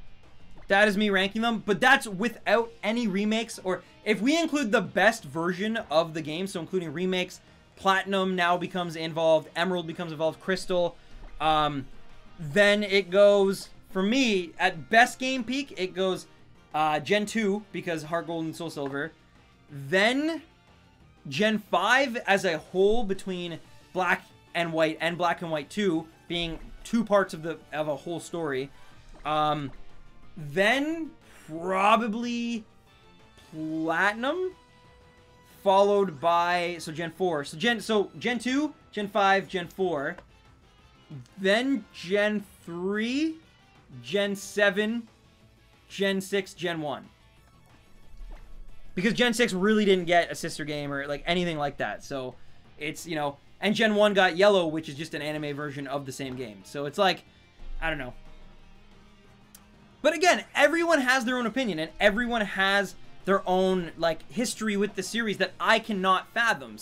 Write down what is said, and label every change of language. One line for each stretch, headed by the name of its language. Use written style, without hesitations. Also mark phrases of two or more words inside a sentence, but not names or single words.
English: That is me ranking them, but that's without any remakes, or if we include the best version of the game, so including remakes, Platinum now becomes involved, Emerald becomes involved, Crystal, then it goes, for me, at best game peak, it goes Gen 2, because Heart Gold and Soul Silver, then Gen 5 as a whole between Black and White and Black and White 2 being 2 parts of a whole story. Then probably Platinum, followed by, so Gen 4. So Gen 2, Gen 5, Gen 4. Then Gen 3, Gen 7, Gen 6, Gen 1. Because Gen 6 really didn't get a sister game or like anything like that. So it's, you know, and Gen 1 got Yellow, which is just an anime version of the same game. So it's like, I don't know. But again, everyone has their own opinion, and everyone has their own, like, history with the series that I cannot fathom.